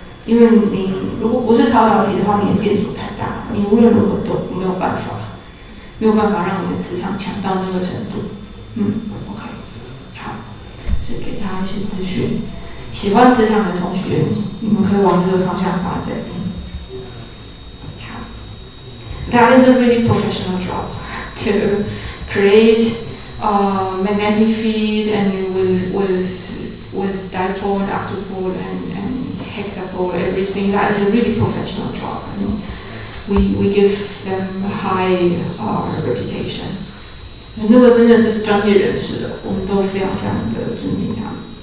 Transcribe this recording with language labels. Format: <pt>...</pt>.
<zh>因为你如果不是超导体的话，你的电阻太大，你无论如何都没有办法让你的磁场强到那个程度。 OK， 好，所以给大家一些资讯。喜欢磁场的同学，你们可以往这个方向发展。</zh> <en>好 ，That is a really professional job to create magnetic field and with dipole and octopole and hexapole, everything. That is a really professional job, and we give them high reputation.</en> <zh>那个真的是专业人士了，我们都非常的尊敬他们。</zh>